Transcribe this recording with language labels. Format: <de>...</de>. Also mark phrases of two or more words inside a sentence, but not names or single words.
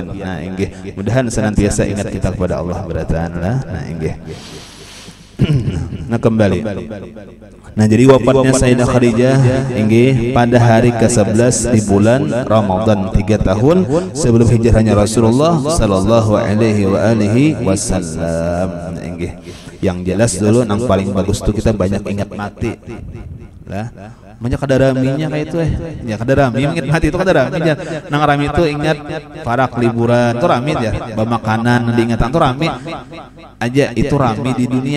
<bjn>Nah inggih mudahan senantiasa ingat kita kepada Allah beratan lah. Nah inggih. Nah kembali. Nah jadi wafatnya Sayyidah Khadijah inggih pada hari ke-11 di bulan Ramadan 3 tahun sebelum hijrahnya Rasulullah</bjn> <ar>صلى الله عليه وسلم.</ar> <bjn>Nah inggih. Yang jelas dulu nang paling bagus tuh kita banyak ingat mati. Lah banyak kadaraminya kayak itu ya kadarami ingat mati itu kadarami nang rami itu ingat para liburan itu rami ya bamakanan diingatan itu rami aja itu rami di dunia.</bjn>